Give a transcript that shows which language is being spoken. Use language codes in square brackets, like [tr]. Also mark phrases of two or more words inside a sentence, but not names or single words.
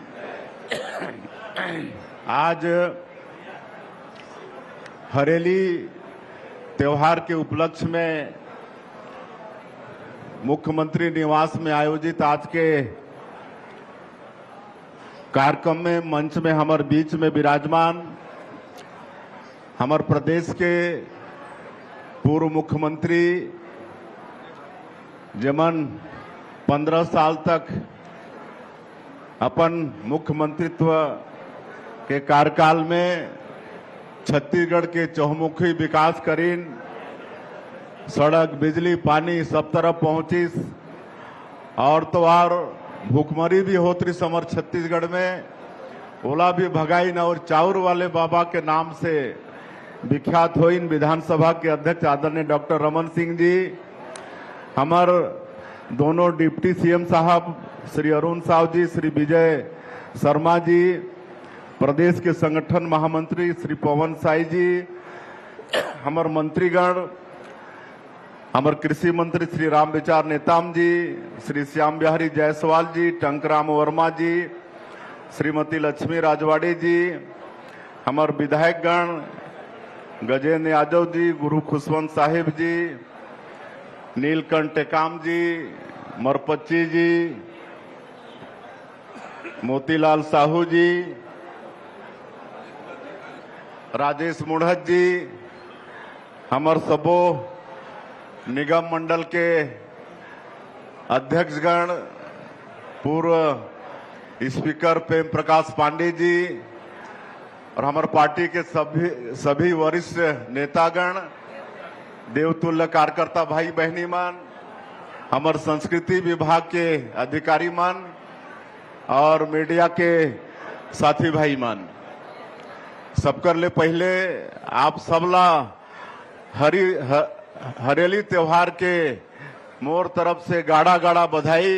[hne] आज हरेली त्योहार के उपलक्ष्य में मुख्यमंत्री निवास में आयोजित आज के कार्यक्रम में मंच में हमारे बीच में विराजमान हमारे प्रदेश के पूर्व मुख्यमंत्री जमन 15 साल तक अपन मुख्यमंत्रित्व के कार्यकाल में छत्तीसगढ़ के चहुमुखी विकास करीन, सड़क, बिजली, पानी सब तरफ पहुंचिस और तो और भूखमरी भी होती समर छत्तीसगढ़ में, ओला भी भगाइन और चाउर वाले बाबा के नाम से विख्यात होइन विधानसभा के अध्यक्ष आदरणीय डॉक्टर रमन सिंह जी, हमार दोनों डिप्टी सीएम साहब श्री अरुण साव जी, श्री विजय शर्मा जी, प्रदेश के संगठन महामंत्री श्री पवन साई जी, हमार मंत्रीगण, हमार कृषि मंत्री श्री राम विचार नेताम जी, श्री श्याम बिहारी जायसवाल जी, टंकराम वर्मा जी, श्रीमती लक्ष्मी राजवाड़ी जी, हमार विधायकगण गजेंद्र यादव जी, गुरु खुशवंत साहिब जी, नीलकंठ टेकाम जी, मरपच्ची जी, मोतीलाल साहू जी, राजेश मुढ़त जी, हमार सबो निगम मंडल के अध्यक्षगण, पूर्व स्पीकर प्रेम प्रकाश पांडे जी और हमारे पार्टी के सभी वरिष्ठ नेतागण, देवतुल्य कार्यकर्ता भाई बहनी मान, हमारे संस्कृति विभाग के अधिकारी मान और मीडिया के साथी भाई मान, सबकर ले पहले आप सबला हरेली त्योहार के मोर तरफ से गाड़ा गाड़ा बधाई।